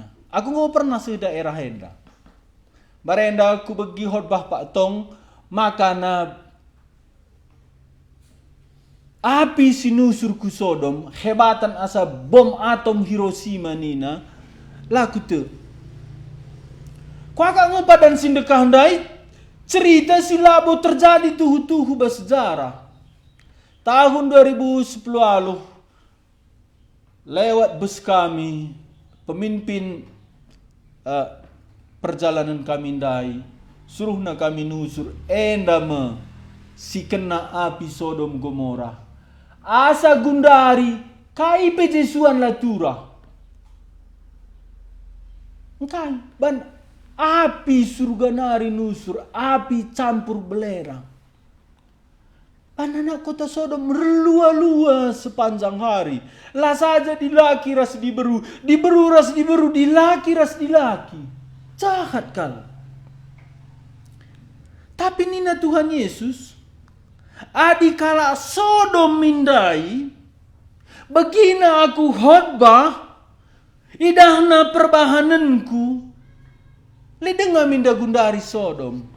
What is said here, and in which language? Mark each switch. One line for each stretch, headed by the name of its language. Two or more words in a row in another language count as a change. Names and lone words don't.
Batak Karo: Aku nggak pernah se daerah enda. Barenda aku bagi khotbah Pak Tong makana api sinusur ku Sodom hebatan asa bom atom Hiroshima nina laku te. Kuaka ngepadan sindekah ndai cerita silabo terjadi tuhu-tuhu bersejarah.
Indonesian: Tahun 2010 lalu lewat bus kami, pemimpin perjalanan kami
Batak Karo: ndai, suruhna kami nusur, endama si kena api Sodom Gomora. Asa gundari, kai pejesuan latura. Engkai ban api surga nari nusur, api campur belerang. Anak kota Sodom merlua-lua sepanjang hari. Lah saja dilaki ras diberu ras diberu, dilaki ras dilaki. Jahat kal. Tapi nina Tuhan Yesus, adi kala Sodom mindai, begina aku khotbah, idahna perbahananku, lidenga minda gundari Sodom.